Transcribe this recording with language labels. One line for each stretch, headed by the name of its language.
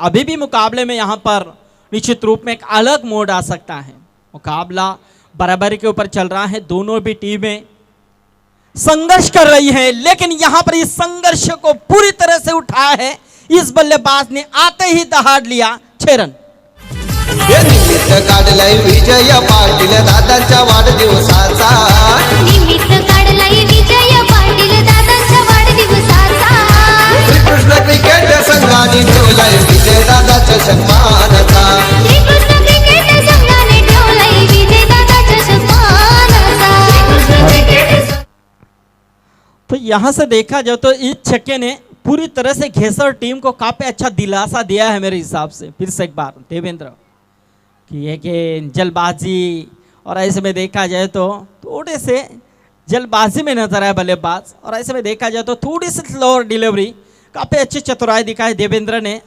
Hindi: अभी भी मुकाबले में यहाँ पर निश्चित रूप में एक अलग मोड़ आ सकता है। मुकाबला बराबरी के ऊपर चल रहा है, दोनों भी टीमें संघर्ष कर रही है, लेकिन यहाँ पर इस संघर्ष को पूरी तरह से उठाया है इस बल्लेबाज ने, आते ही दहाड़ लिया 6 रन।
Marathi: हे निमित्त काढलाय विजय पाटील दादांच्या वाढदिवसाचा निमित्त काढलाय विजय पाटील दादांच्या वाढदिवसाचा श्रीकृष्ण क्रिकेट संघाने ठेवलाय विजय दादाच्या सन्मानाचा श्रीकृष्ण क्रिकेट संघाने ठेवलाय विजय दादाच्या सन्मानाचा
Hindi: तो यहां से देखा जाए तो इस छक्के ने पूरी तरह से घेसर टीम को काफी अच्छा दिलासा दिया है मेरे हिसाब से। फिर से एक बार देवेंद्र कि ये गेंद जल्दबाजी, और ऐसे में देखा जाए तो थोड़े से जल्दबाजी में नजर आया बल्लेबाज, और ऐसे में देखा जाए तो थोड़ी सी स्लोअर डिलीवरी, काफी अच्छी चतुराई दिखाई देवेंद्र ने।